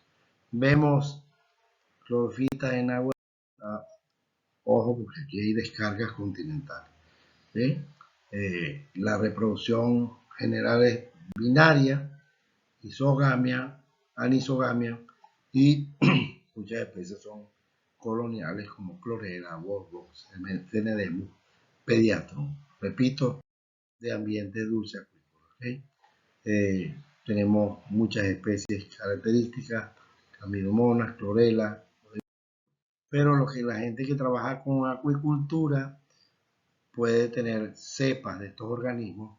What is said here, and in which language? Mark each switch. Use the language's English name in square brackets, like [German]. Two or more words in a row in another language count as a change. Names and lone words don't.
[Spanish] Vemos clorofitas en agua, ojo porque aquí hay descargas continentales. ¿Sí? La reproducción general es binaria, isogamia, anisogamia y muchas especies son coloniales como clorela, wolfbox, Phenedemus, pediatrum. Repito, de ambiente dulce acuícola. ¿Okay? Tenemos muchas especies características, camidomonas, clorela, pero la gente que trabaja con acuicultura puede tener cepas de estos organismos